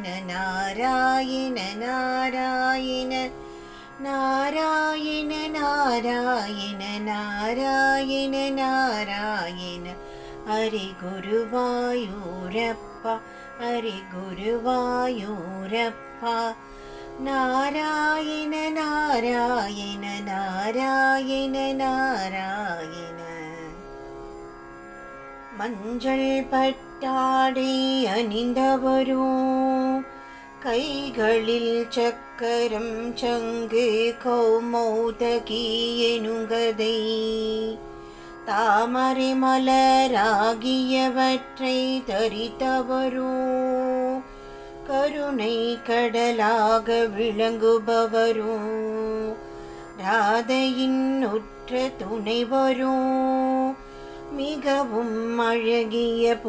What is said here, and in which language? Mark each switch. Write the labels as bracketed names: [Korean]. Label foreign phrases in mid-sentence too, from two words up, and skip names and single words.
[Tamil] नारायण नारायण नारायण नारायण नारायण नारायण हरि गुरुवायूरप्पा हरि गुरुवायूरप्पा नारायण नारायण नारायण नारायण மஞ்சள் பட்டாடை அணிந்தவரும் கைகளில் சக்கரம் சங்கு கௌமௌதகி எனுங்கதை தாமரை மலராகியவற்றை தரித்தவரும் கருணை கடலாக விளங்குபவரும் ராதையின் உற்ற துணைவரும் மிகவும் அழகிய